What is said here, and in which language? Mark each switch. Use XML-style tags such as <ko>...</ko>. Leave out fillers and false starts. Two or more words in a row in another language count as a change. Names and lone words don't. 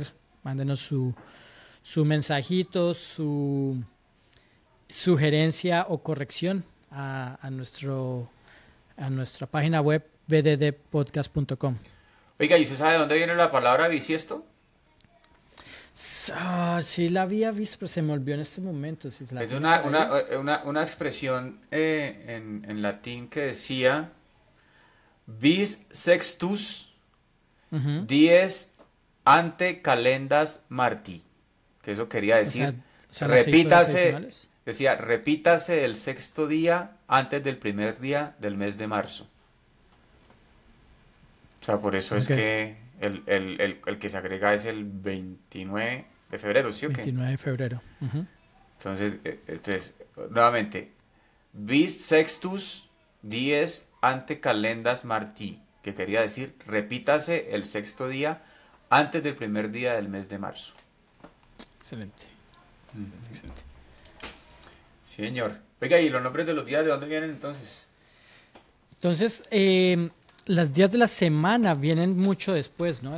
<es>Mándenos su mensajito, su sugerencia o corrección a nuestra página web bddpodcast.com. Oiga, ¿y usted sabe de dónde viene la palabra bisiesto? Sí la había visto, pero se me olvidó en este momento. Si la Es tiene por ahí. una expresión en latín que decía</es> <la>bis sextus</la> <es>Ujú.</es> <la>dies ante calendas marti,</la> <es>que eso quería O decir, sea, las 6 horas repítase, adicionales. decía, repítase el sexto día antes del primer día del mes de marzo. O sea, por eso es Ok. que el que se agrega es el 29 de febrero, ¿sí o qué? 29 de febrero. Ujú. Entonces, nuevamente,</es> <la>bis sextus dies ante calendas marti,</la> <es>que quería decir, repítase el sexto día antes del primer día del mes de marzo. Excelente. Excelente. Sí, señor. Oiga, ¿y los nombres de los días de dónde vienen entonces? Entonces, los días de la semana vienen mucho después, ¿no?</es>